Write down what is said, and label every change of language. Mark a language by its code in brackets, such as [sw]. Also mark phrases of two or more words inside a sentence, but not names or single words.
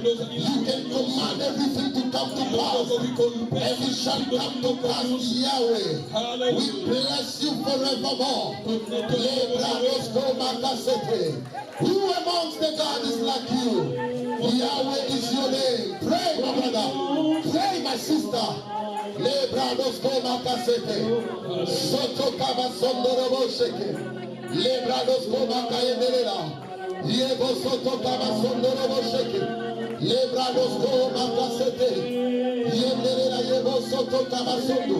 [en] You can command everything to come to pass, and it shall come to pass, Yahweh. We bless you forevermore. Who amongst the God is like you? Yahweh is your name. Pray, my brother. Pray, my sister. Lebrados koma kasete. Soto kama sondorobo sheke. Lebrados koma kayendelela. Yego soto kama sondorobo sheke. Lebrados koma kasete. Yendelela yego soto kama sondo.